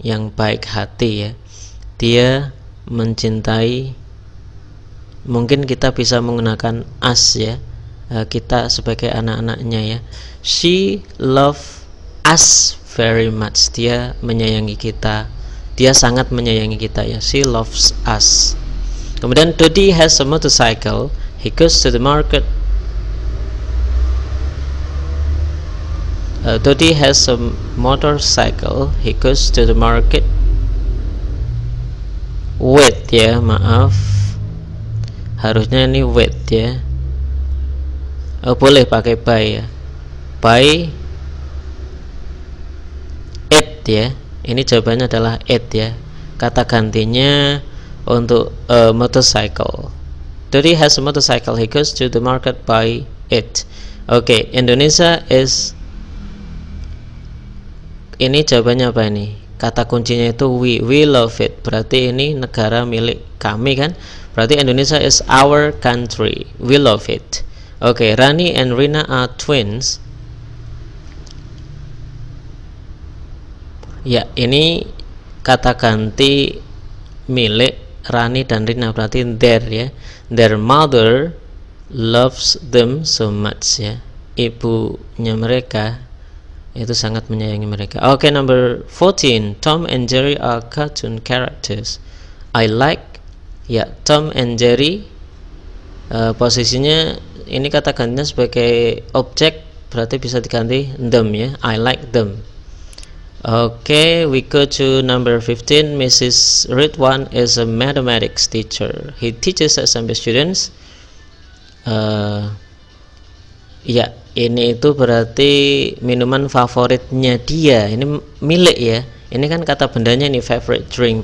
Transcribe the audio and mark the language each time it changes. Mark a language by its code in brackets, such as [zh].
[id] Yang baik hati, ya. Dia mencintai, mungkin kita bisa menggunakan us, ya. Kita sebagai anak-anaknya, [en] ya. She love us very much. [id] Dia menyayangi kita. Dia sangat menyayangi kita, ya. [en] She loves us. Kemudian Dodi has a motorcycle. He goes to the market. Dodi has a motorcycle. He goes to the market with, ya, [id] maaf, harusnya ini [en] with, ya. [id] Boleh pakai by, ya. By it, ya. Ini jawabannya adalah it, ya. Kata gantinya untuk motorcycle. [en] Dodi has a motorcycle. He goes to the market by it. [id] Oke, Indonesia is, ini jawabannya apa ini? Kata kuncinya itu [en] we love it. [id] Berarti ini negara milik kami kan? [en] Berarti Indonesia is our country. We love it. Oke, Rani and Rina are twins. [id] Ya, ini kata ganti milik Rani dan Rina, berarti their ya. [en] Their mother loves them so much ya. [id] Ibunya mereka itu sangat menyayangi mereka. [en] Oke, number 14. Tom and Jerry are cartoon characters. [id] I like, ya, Tom and Jerry, posisinya ini kata gantinya sebagai objek, berarti bisa diganti them ya. [en] I like them. Okay, we go to number 15. Mrs. Ridwan is a mathematics teacher. He teaches SMP students. [id] Ya, ini itu berarti minuman favoritnya dia. Ini milik ya. Ini kan kata bendanya ini favorite drink.